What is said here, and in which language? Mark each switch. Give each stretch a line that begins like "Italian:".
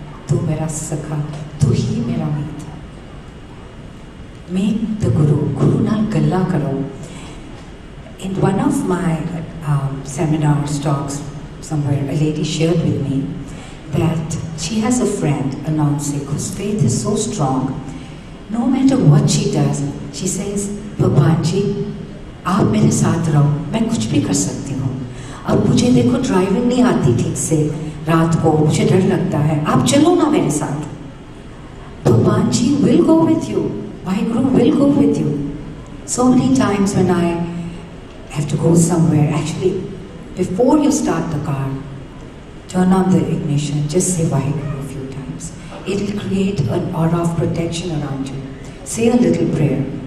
Punjabi: Tu mera sakha, tu hi mera meet.
English: Make the Guru
Punjabi: nal galla karo.
English: In one of my seminars, talks somewhere, a lady shared with me that she has a friend, a non-Sikh, whose faith is so strong. No matter what she does, she says,
Hindi: भगवान जी, आप मेरे साथ रहो, मैं कुछ भी कर सकती हूँ. अब मुझे देखो ड्राइविंग नहीं आती ठीक से, रात को मुझे डर लगता है, आप चलो ना मेरे साथ.
English: भगवान जी will go with you. My Guru will go with you. So many times when I have to go somewhere, actually, before you start the car, turn on the ignition, just say Vaheguru a few times. It will create an aura of protection around you. Say a little prayer.